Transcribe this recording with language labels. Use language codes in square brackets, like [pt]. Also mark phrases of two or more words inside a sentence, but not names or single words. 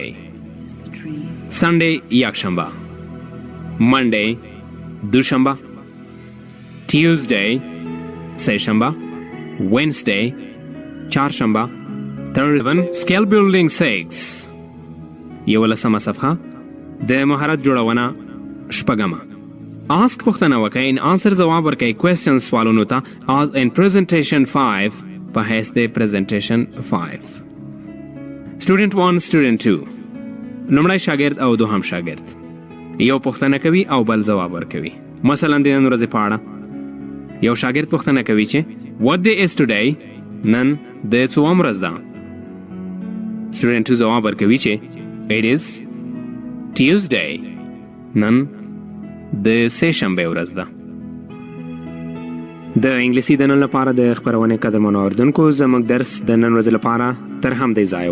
[ps] Sunday یکشنبه. Monday دوشنبه. Tuesday سهشنبه. Wednesday چهارشنبه. Thursday [en] Skill Building [ps] 6 یولسمه صفحه د مهارت جوړونه شپږمه. Ask پوښتنه وکړئ [en] and answer [ps] ځواب ورکړئ کوېسچن سوالونو ته [en] as in presentation 5 [ps] په حیث د presentation 5. [en] Student 1 Student 2 [ps] لومړی شاګرد او دوهم شاګرد یو پوښتنه کوي او بل ځواب ورکوي. مثلا د نن ورځې په اړه یو شاګرد پوښتنه کوي چې [en] What day is today؟ [ps] نن د څوم ورځ ده؟ Student 2 ځواب ورکوي چې [en] It is Tuesday. [ps] نن د سهشنبې ورځ ده. د انګلیسي د نن لپاره د خپرونې قدرمنو اوریدونکو زموږ درس د نن ورځې لپاره تر همدې ځایه و.